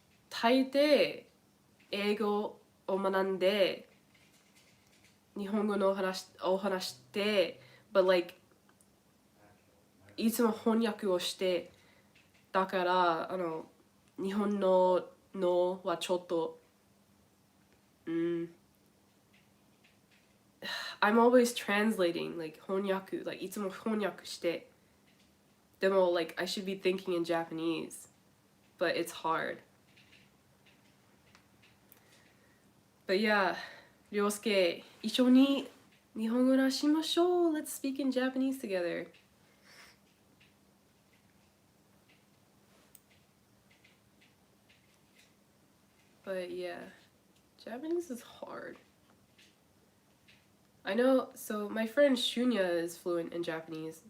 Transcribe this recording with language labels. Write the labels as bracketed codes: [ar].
[ja] 大抵英語を学んで日本語のを話して、 [en] but like [ja] いつも翻訳をして、だから日本のはちょっと [en] I'm always translating, like [ja] 翻訳, like いつも翻訳して。でも [en] like I should be thinking in Japanese, but it's hard. But yeah, [ja] 涼介、一緒に日本語話しましょう。 [en] Let's speak in Japanese together. But yeah, Japanese is hard. I know, so my friend Shunya is fluent in Japanese.